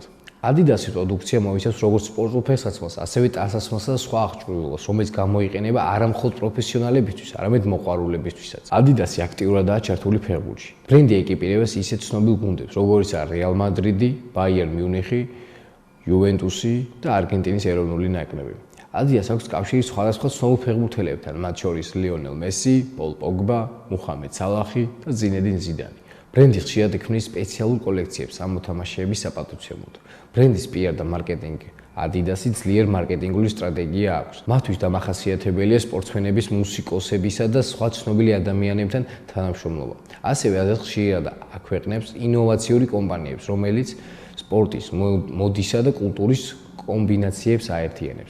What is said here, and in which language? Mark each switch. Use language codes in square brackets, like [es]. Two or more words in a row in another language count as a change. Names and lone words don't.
[ka] Adidas-ის პროდუქცია მოიცავს როგორც სპორტულ ფეხსაცმელს, ასევე ტანსაცმელსა და სხვა აღჭურვილობას, რომელიც გამოიყენება არა მხოლოდ პროფესიონალებისთვის, არამედ მოყვარულებისთვისაც. Adidas-ი აქტიურადაა ჩართული ფეხბურთში. ბრენდი ეკიპირებას ისეთ ცნობილ გუნდებს, როგორიცაა Real Madrid, Bayern Munich, Juventus და არგენტინის ეროვნული ნაკრები. Adidas აქვს კავშირი სხვადასხვა ცნობილ ფეხბურთელებთან, მათ შორის Lionel Messi, Paul Pogba, Muhammad Salah და Zinedine Zidane. ბრენდი ხშირად ქმნის სპეციალურ კოლექციებს ამ მოთამაშეების საპატივცემლოდ. ბრენდის PR და მარკეტინგი Adidas-ი ძლიერ მარკეტინგული სტრატეგია აქვს. მათთვის დამახასიათებელია სპორტსმენების, მუსიკოსებისა და სხვა ცნობილი ადამიანებთან თანამშრომლობა. ასევე Adidas ხშირად აქვეყნებს ინოვაციური კომპანიებს, რომელიც სპორტის, მოდისა და კულტურის კომბინაციებს აერთიანებს.